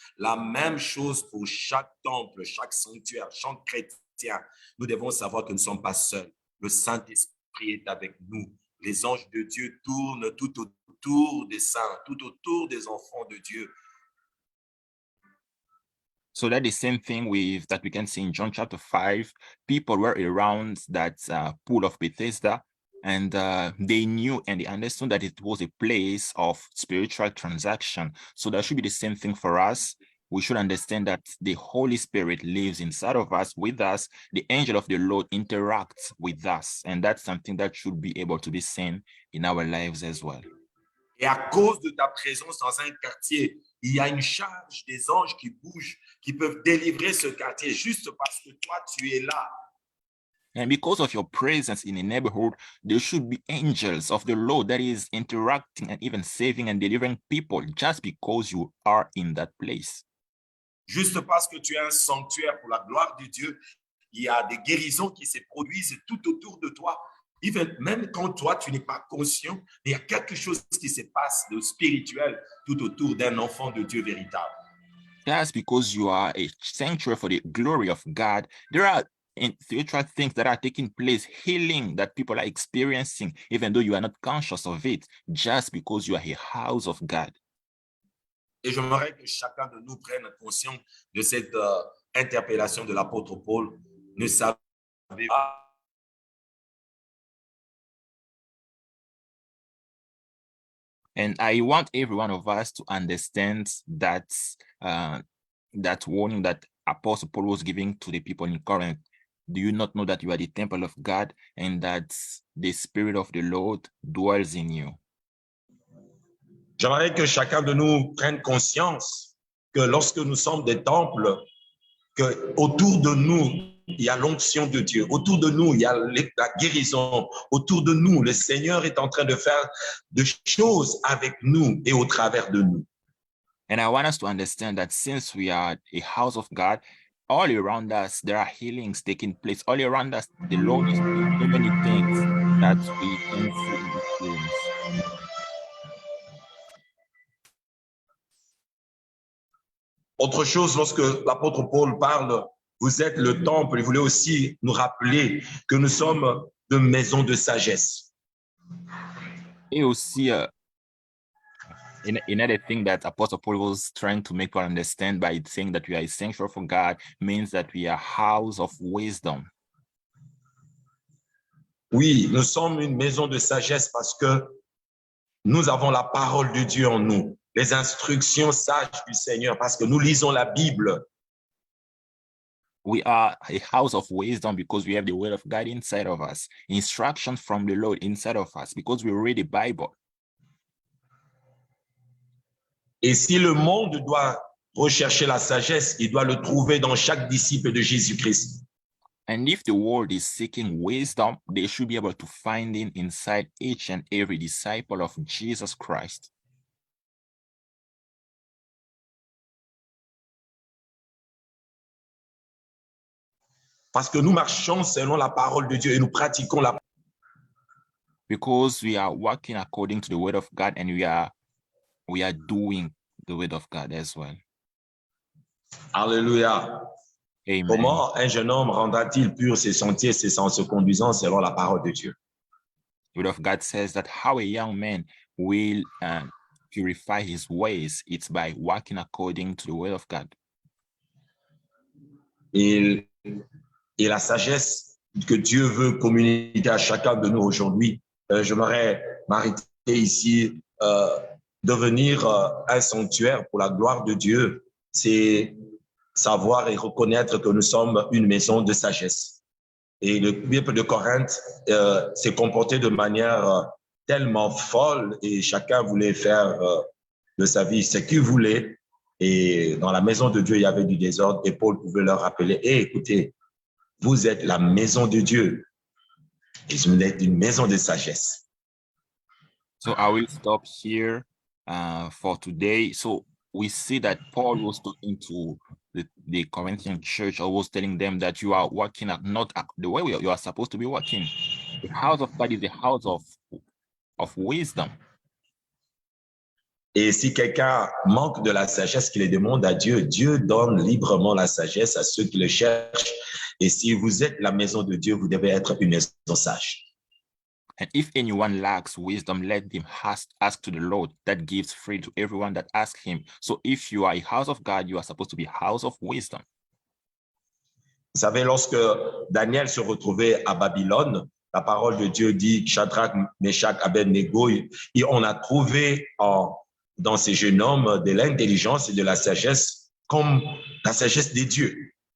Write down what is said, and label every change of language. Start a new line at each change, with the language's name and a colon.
French: La même chose pour chaque temple, chaque sanctuaire, chaque chrétien. Nous devons savoir que nous ne sommes pas seuls. Le Saint-Esprit est avec nous. Les anges de Dieu tournent tout autour des saints, tout autour des enfants de Dieu.
English: So that the same thing that we can see in John chapter 5. People were around that pool of Bethesda, and they knew and they understood that it was a place of spiritual transaction. So that should be the same thing for us. We should understand that the Holy Spirit lives inside of us, with us. The angel of the Lord interacts with us, and that's something that should be able to be seen in our lives as well.
French: Et à cause de ta présence dans un quartier, il y a une charge des anges qui bougent, qui peuvent délivrer ce quartier juste parce que toi, tu es là.
English: And because of your presence in a neighborhood, there should be angels of the Lord that is interacting and even saving and delivering people just because you are in that place.
French: Juste parce que tu es un sanctuaire pour la gloire de Dieu, il y a des guérisons qui se produisent tout autour de toi. Même quand toi, tu n'es pas conscient, il y a quelque chose qui se passe de spirituel tout autour d'un enfant de Dieu véritable.
English: That's because you are a sanctuary for the glory of God. There are spiritual things that are taking place, healing that people are experiencing, even though you are not conscious of it, just because you are a house of God.
French: Et j'aimerais que chacun de nous prenne conscience de cette interpellation de l'apôtre Paul. Ne savez pas.
English: And I want every one of us to understand that that warning that Apostle Paul was giving to the people in Corinth. Do you not know that you are the temple of God and that the Spirit of the Lord dwells in you?
French: J'aimerais que chacun de nous prenne conscience que lorsque nous sommes des temples, que autour de nous, il y a l'onction de Dieu. Autour de nous, il y a la guérison. Autour de nous, le Seigneur est en train de faire des choses avec nous et au travers de nous.
English: And I want us to understand that since we are a house of God, all around us, there are healings taking place. All around us, the Lord is doing so many things that we can see and experience.
French: Autre chose, lorsque l'apôtre Paul parle, vous êtes le temple, il voulait aussi nous rappeler que nous sommes de maison de sagesse. Et aussi,
English: another thing that Apostle Paul was trying to make people understand by saying that we are a sanctuary for God means that we are a house of wisdom.
French: Oui, nous sommes une maison de sagesse parce que nous avons la parole de Dieu en nous, les instructions sages du Seigneur, parce que nous lisons la Bible.
English: We are a house of wisdom because we have the word of God inside of us, instruction from the Lord inside of us because we read the Bible.
French: Et si le monde doit rechercher la sagesse, il doit le trouver dans chaque disciple de Jésus-Christ.
English: And if the world is seeking wisdom, they should be able to find it inside each and every disciple of Jesus Christ.
French: Parce que nous marchons selon la parole de Dieu et nous pratiquons la.
English: Because we are walking according to the word of God and we are doing the word of God as well.
French: Alléluia. Amen. Comment un jeune homme rendra-t-il pur ses sentiers, c'est en se conduisant selon la parole de Dieu.
English: The word of God says that how a young man will purify his ways, it's by walking according to the word of God.
French: Et la sagesse que Dieu veut communiquer à chacun de nous aujourd'hui, j'aimerais m'arrêter ici, devenir un sanctuaire pour la gloire de Dieu, c'est savoir et reconnaître que nous sommes une maison de sagesse. Et le peuple de Corinthe s'est comporté de manière tellement folle et chacun voulait faire de sa vie ce qu'il voulait. Et dans la maison de Dieu, il y avait du désordre et Paul pouvait leur rappeler, hey, écoutez, vous êtes la maison de Dieu. Et je voulais être une maison de sagesse.
English: So I will stop here for today. So we see that Paul was talking to the Corinthian church, or was telling them that you are working not the way you are supposed to be working. The house of God is the house of wisdom.
French: Et si quelqu'un manque de la sagesse, qu'il les demande à Dieu, Dieu donne librement la sagesse à ceux qui le cherchent. Et si vous êtes la maison de Dieu, vous devez être une maison sage.
English: And if anyone lacks wisdom, let him ask to the Lord, that gives free to everyone that asks him. So if you are a house of God, you are supposed to be a house of wisdom.
French: Vous savez, lorsque Daniel se retrouvait à Babylone, la parole de Dieu dit Shadrach, Meshach, Abednego, et on a trouvé dans ces jeunes hommes de l'intelligence et de la sagesse comme la sagesse des dieux.